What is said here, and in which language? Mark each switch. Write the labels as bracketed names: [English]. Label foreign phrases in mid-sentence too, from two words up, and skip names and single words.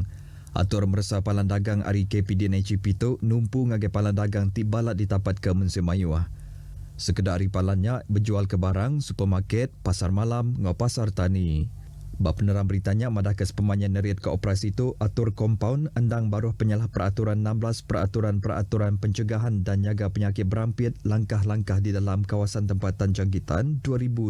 [Iban] Atur meresa palan dagang hari KPD NHCP tu numpu ngagai palan dagang tibalat ditapat ke Manusia mayuh. Sekedar hari palannya berjual ke barang, supermarket, pasar malam, ngau pasar tani. Bap penerang beritanya madah ke sepemanjai neriat ke operasi itu atur kompaun endang baruh penyalah peraturan 16 peraturan pencegahan dan nyaga penyakit berampit langkah-langkah di dalam kawasan tempatan jangkitan 2021.